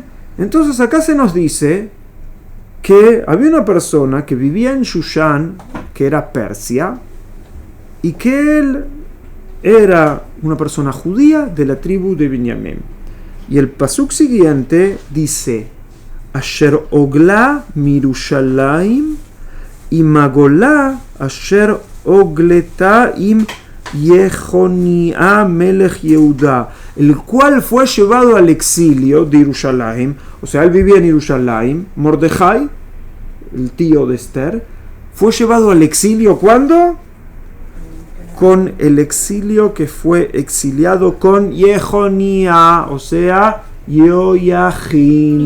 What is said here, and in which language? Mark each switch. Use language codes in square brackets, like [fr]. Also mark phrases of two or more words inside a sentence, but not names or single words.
[es] Entonces acá se nos dice que había una persona que vivía en Shushan, que era Persia, y que él era una persona judía de la tribu de Binyamin. Y el pasuk siguiente dice: [he] אשר הגלה מירושלים עם הגולה אשר הגלתה עם יכניה מלך יהודה, [es] el cual fue llevado al exilio de Jerusalén. O sea, él vivía en Jerusalén. Mordejai, el tío de Esther, Fue llevado al exilio, ¿cuándo? Con el exilio que fue exiliado con Yehonia, o sea, Yoyajin.